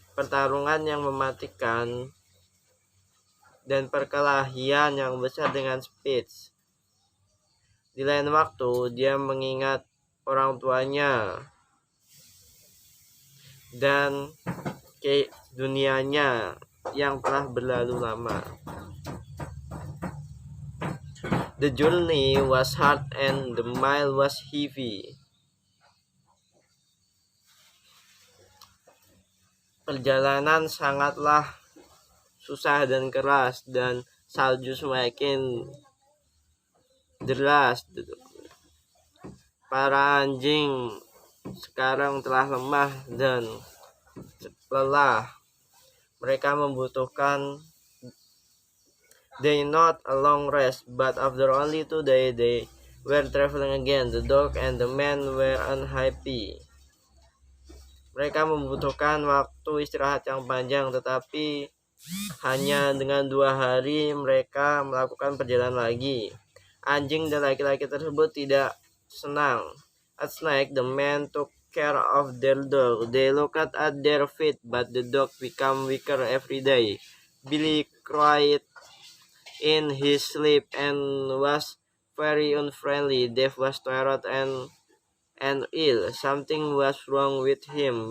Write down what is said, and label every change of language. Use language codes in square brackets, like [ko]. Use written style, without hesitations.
[id] Pertarungan yang mematikan dan perkelahian yang besar dengan Spitz. Di lain waktu, dia mengingat orang tuanya dan dunianya yang telah berlalu lama. [en] The journey was hard and the mile was heavy. [id] Perjalanan sangatlah susah dan keras, dan salju semakin deras. Para anjing sekarang telah lemah dan lelah. Mereka membutuhkan [en] not a long rest, but after only 2 days they were traveling again. The dog and the man were unhappy. [id] Mereka membutuhkan waktu istirahat yang panjang, tetapi hanya dengan 2 hari mereka melakukan perjalanan lagi. Anjing dan laki-laki tersebut tidak senang. [en] At night, the man took care of their dog. They looked at their feet, but the dog became weaker every day. Billy cried in his sleep and was very unfriendly. Dave was tired and ill. Something was wrong with him.